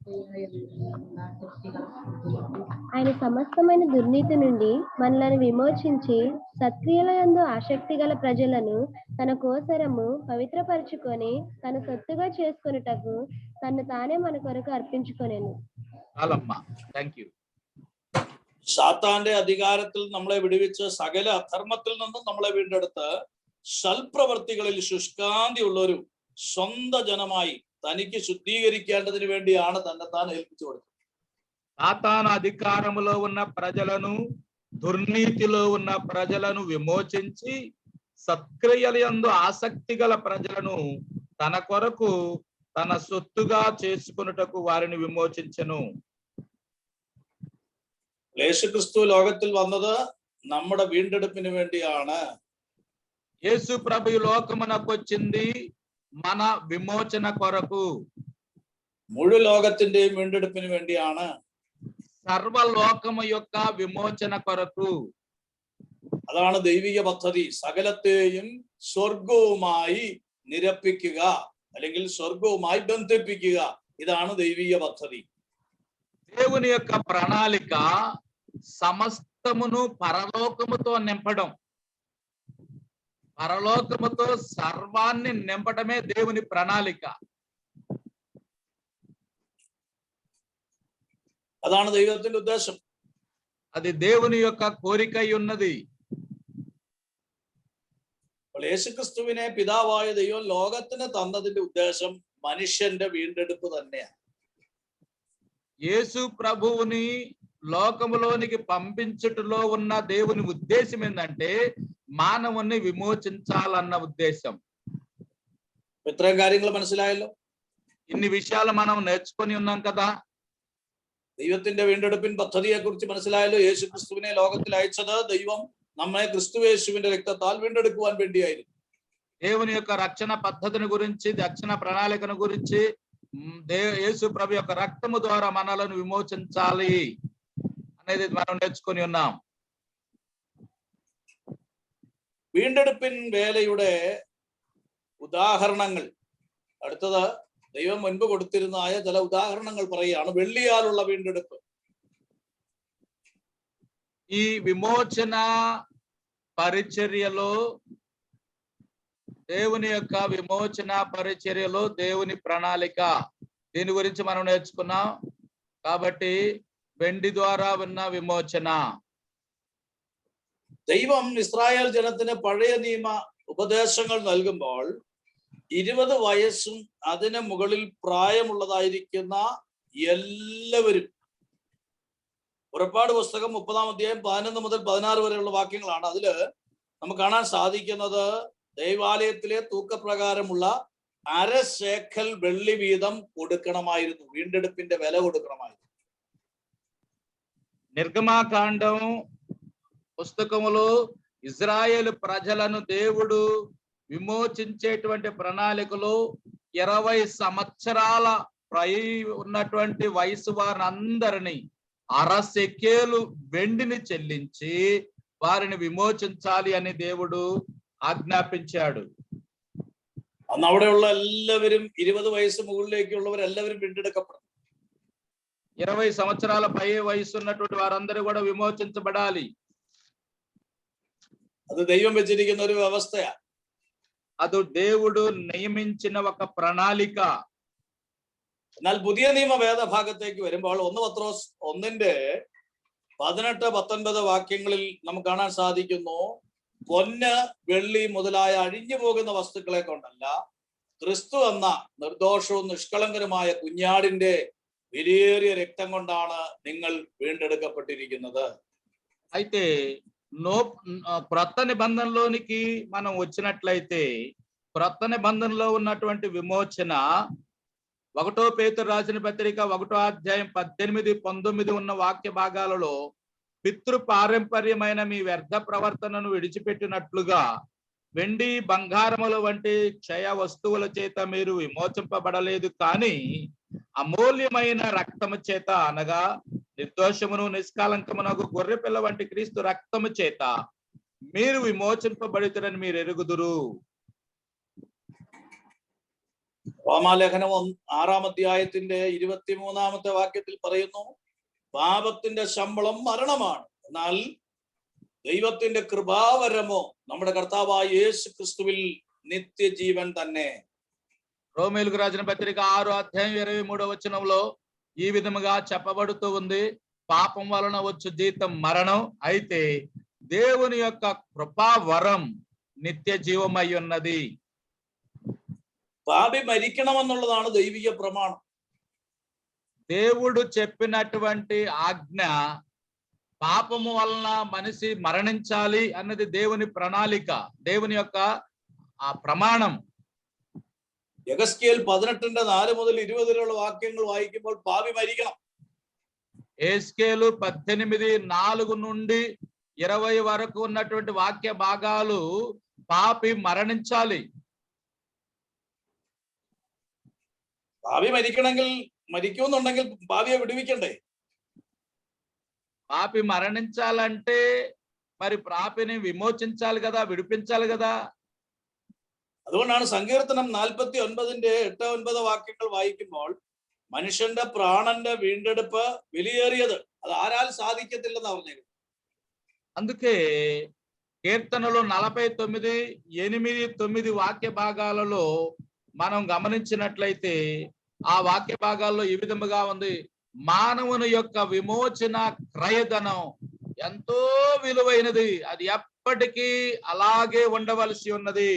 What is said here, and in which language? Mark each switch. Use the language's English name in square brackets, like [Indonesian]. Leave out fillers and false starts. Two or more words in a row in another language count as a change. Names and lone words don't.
[Telugu] ఆయన సమస్తమైన దుర్నీతి నుండి మనలను విమోచించి సత్క్రియల యందు ఆసక్తి గల ప్రజలను తన కోసరము పవిత్రపరచుకొని తన సొత్తుగా చేసుకొనుటకు తను తానే మన కొరకు అర్పించుకొనెను. చాలమ్మా, [English] thank you. [Malayalam] സാത്താന്റെ അധികാരത്തിൽ നമ്മളെ വിടുവിച്ച് സകല അധർമ്മത്തിൽ നിന്നും നമ്മളെ വീണ്ടെടുത്ത് സൽപ്രവർത്തികളിൽ ശുഷ്കാന്തി ഉള്ളൊരു സ്വന്തം ജനമായി തനിക്ക് ശുദ്ധീകരിക്കേണ്ടതിന് വേണ്ടിയാണ് തന്നെത്താൻ ഏൽപ്പിച്ചു കൊടുത്തത്. [Telugu] సాతాను అధికారములో ఉన్న ప్రజలను, దుర్నీతిలో ఉన్న ప్రజలను విమోచించి సత్క్రియల యందు ఆసక్తి గల ప్రజలను తన కొరకు తన సొత్తుగా చేసుకొనుటకు వారిని విమోచించెను. [Malayalam] യേശുക്രിസ്തു ലോകത്തിൽ വന്നത് നമ്മുടെ വീണ്ടെടുപ്പിന് വേണ്ടിയാണ്. [Telugu] యేసు ప్రభు ఈ లోకమునకు వచ్చింది మన విమోచన కొరకు. [Malayalam] മുഴു ലോകത്തിന്റെയും വീണ്ടെടുപ്പിന് വേണ്ടിയാണ്. [Telugu] സർവലോകము యొక్క విమోచన కొరకు. [Malayalam] അതാണ് ദൈവിക പദ്ധതി. സകലത്തെയും സ്വർഗവുമായി നിരപ്പിക്കുക അല്ലെങ്കിൽ സ്വർഗവുമായി ബന്ധിപ്പിക്കുക. ഇതാണ് ദൈവിക പദ്ധതി. [Telugu] దేవుని యొక్క ప్రణాళిక సమస్తమును పరలోకముతో నింపడం. పరలోకముతో సర్వాన్ని నింపడమే దేవుని ప్రణాళిక. [Malayalam] അതാണ് ദൈവത്തിന്റെ ഉദ്ദേശം. [Telugu] అది దేవుని యొక్క కోరిక అయి ఉన్నది. [Malayalam] യേശുക്രിസ്തുവിനെ പിതാവായ ദൈവം ലോകത്തിന് തന്നതിന്റെ ഉദ്ദേശം മനുഷ്യന്റെ വീണ്ടെടുപ്പ് തന്നെയാണ്. [Telugu] యేసు ప్రభువుని లోకములోనికి పంపించుటలో ఉన్న దేవుని ఉద్దేశం ఏంటంటే మానవుని విమోచించాలన్న ఉద్దేశం. [Malayalam] ഇത്രയും കാര്യങ്ങൾ മനസ്സിലായല്ലോ. [Telugu] ఇన్ని విషయాలు మనం నేర్చుకొని ఉన్నాం కదా. [Malayalam] ദൈവത്തിന്റെ വീണ്ടെടുപ്പിൻ പദ്ധതിയെ കുറിച്ച് മനസ്സിലായല്ലോ. യേശുക്രിസ്തുവിനെ ലോകത്തിൽ അയച്ചത് ദൈവം നമ്മെ ക്രിസ്തുയേശുവിന്റെ രക്തത്താൽ വീണ്ടെടുക്കുവാൻ വേണ്ടിയായിരുന്നു. [Telugu] దేవుని యొక్క రక్షణ పద్ధతిని గురించి, రక్షణ ప్రణాళికను గురించి యేసు ప్రభు యొక్క రక్తము ద్వారా మనలను విమోచించాలి అనేది మనం నేర్చుకొని ఉన్నాం. [Malayalam] വീണ്ടെടുപ്പിൻ വേലയുടെ ഉദാഹരണങ്ങൾ അടുത്തത് ദൈവം മുൻപ് കൊടുത്തിരുന്നതായ ചില ഉദാഹരണങ്ങൾ പറയുകയാണ്. വെള്ളിയാലുള്ള വീണ്ടെടുപ്പ്. [Telugu] ఈ విమోచన పరిచర్యలో, దేవుని యొక్క విమోచన పరిచర్యలో దేవుని ప్రణాళిక, దీని గురించి మనం నేర్చుకున్నాం. కాబట్టి వెండి ద్వారా ఉన్న విమోచన. [Malayalam] ദൈവം ഇസ്രായേൽ ജനത്തിന് പഴയ നിയമ ഉപദേശങ്ങൾ നൽകുമ്പോൾ 20 വയസ്സും അതിന് മുകളിൽ പ്രായമുള്ളതായിരിക്കുന്ന എല്ലാവരും, പുറപ്പാട് പുസ്തകം 30-ാം അധ്യായം 11 മുതൽ 16 വരെയുള്ള വാക്യങ്ങളാണ്. അതില് നമുക്ക് കാണാൻ സാധിക്കുന്നത് ദൈവാലയത്തിലെ തൂക്കപ്രകാരമുള്ള 1/2 ശേക്കൽ വെള്ളി വീതം കൊടുക്കണമായിരുന്നു. വീണ്ടെടുപ്പിന്റെ വില കൊടുക്കണമായിരുന്നു. [Telugu] నిర్గమాకాండం పుస్తకములో ఇజ్రాయేలు ప్రజలను దేవుడు విమోచించేటువంటి ప్రణాళికలో 20 సంవత్సరాల ఉన్నటువంటి వయసు వారిని అందరినీ 1/2 షెకెలు వెండిని చెల్లించి వారిని విమోచించాలి అని దేవుడు ఆజ్ఞాపించాడు. [Malayalam] അന്ന് അവിടെയുള്ള എല്ലാവരും 20 വയസ്സ് മുകളിലേക്കുള്ളവരെല്ലാവരും വീണ്ടെടുക്കപ്പെടും. [Telugu] 20 సంవత్సరాల పై వయసు ఉన్నటువంటి వారందరూ కూడా విమోచించబడాలి. [Malayalam] അത് ദൈവം വെച്ചിരിക്കുന്ന ഒരു വ്യവസ്ഥയാണ്. [Telugu] అది దేవుడు నియమించిన ఒక ప్రణాళిక. [Malayalam] എന്നാൽ പുതിയ നിയമ വേദഭാഗത്തേക്ക് വരുമ്പോൾ 1 പത്രോസ് 1:18-19 വാക്യങ്ങളിൽ നമുക്ക് കാണാൻ സാധിക്കുന്നു, പൊന്ന് വെള്ളി മുതലായ അഴിഞ്ഞു പോകുന്ന വസ്തുക്കളെ കൊണ്ടല്ല, ക്രിസ്തു എന്ന നിർദോഷവും നിഷ്കളങ്കരുമായ കുഞ്ഞാടിന്റെ വിലയേറിയ രക്തം കൊണ്ടാണ് നിങ്ങൾ വീണ്ടെടുക്കപ്പെട്ടിരിക്കുന്നത്. [Telugu] అయితే క్రొత్త నిబంధనలోనికి మనం వచ్చినట్లయితే క్రొత్త నిబంధనలో ఉన్నటువంటి విమోచన 1 పేతురు రాసిన పత్రిక 1వ అధ్యాయం 18-19 ఉన్న వాక్య భాగాలలో పితృ పారంపర్యమైన మీ వ్యర్థ ప్రవర్తనను విడిచిపెట్టినట్లుగా వెండి బంగారముల వంటి క్షయ వస్తువుల చేత మీరు విమోచింపబడలేదు, కానీ అమూల్యమైన రక్తము చేత, అనగా నిర్దోషమును నిష్కాలంకమునకు గొర్రె పిల్ల వంటి క్రీస్తు రక్తము చేత మీరు విమోచింపబడితరని మీరు ఎరుగుదురు. [Malayalam] റോമാലേഖനം 6-ാം അധ്യായത്തിന്റെ 23-ാമത്തെ വാക്യത്തിൽ പറയുന്നു, പാപത്തിന്റെ ശമ്പളം മരണമാണ്, എന്നാൽ ദൈവത്തിന്റെ കൃപാവരമോ നമ്മുടെ കർത്താവായ യേശു ക്രിസ്തുവിൽ నిత్యజీవൻ തന്നെ. [Telugu] రోమేలుకు రాసిన పత్రిక 6వ అధ్యాయం 23వ వచనంలో ఈ విధముగా చెప్పబడుతూ ఉంది, పాపం వలన వచ్చు జీతం మరణం, అయితే దేవుని యొక్క కృపావరం నిత్య జీవమై ఉన్నది. [Malayalam] പാപി മരിക്കണമെന്നുള്ളതാണ് ദൈവിക പ്രമാണം. [Telugu] దేవుడు చెప్పినటువంటి ఆజ్ఞ, పాపము వలన మనిషి మరణించాలి అన్నది దేవుని ప్రణాళిక, దేవుని యొక్క ఆ ప్రమాణం. [Malayalam] യെഹെസ്കേൽ 18:4 മുതൽ 20 വരെയുള്ള വാക്യങ്ങൾ വായിക്കുമ്പോൾ പാപി മരിക്കണം. [Telugu] യെഹെസ്కేలు 18:4 నుండి 20 వరకు ఉన్నటువంటి వాక్య భాగాలు పాపి మరణించాలి. [Malayalam] പാപി മരിക്കുമെന്നുണ്ടെങ്കിൽ പാപിയെ വിടുവിക്കണ്ടേ? [Telugu] పాపి మరణించాలంటే మరి పాపిని విమోచించాలి కదా, విడిపించాలి కదా. [Malayalam] അതുകൊണ്ടാണ് സങ്കീർത്തനം 49:8-9 വാക്യങ്ങൾ വായിക്കുമ്പോൾ മനുഷ്യന്റെ പ്രാണന്റെ വീണ്ടെടുപ്പ് വിലയേറിയത്, അത് ആരാൽ സാധിക്കത്തില്ലെന്ന് പറഞ്ഞത്. [Telugu] అందుకే కీర్తనలో 49:8-9 వాక్య భాగాలలో మనం గమనించినట్లయితే ఆ వాక్య భాగాల్లో ఈ విధముగా ఉంది, మానవుని యొక్క విమోచన క్రయధనం ఎంతో విలువైనది, అది ఎప్పటికీ అలాగే ఉండవలసి ఉన్నది.